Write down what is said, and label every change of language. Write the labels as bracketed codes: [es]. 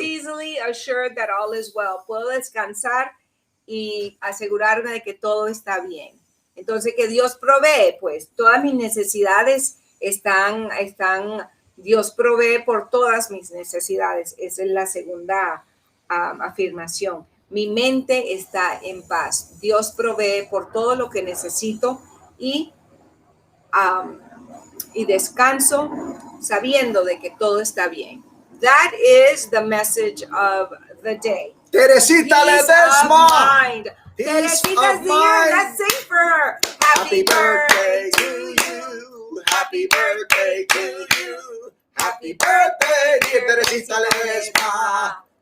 [en] easily, assured that all is well. [es] Puedo descansar y asegurarme de que todo está bien. Entonces, que Dios provee, pues, todas mis necesidades están, Dios provee por todas mis necesidades. Esa es la segunda afirmación. Mi mente está en paz. Dios provee por todo lo que necesito y descanso sabiendo de que todo está bien. [en] That is the message of the day. Teresita Ledesma. Teresita's here. Let's sing for her. Happy birthday to you. Happy birthday to you. Happy birthday, dear Teresita Ledesma.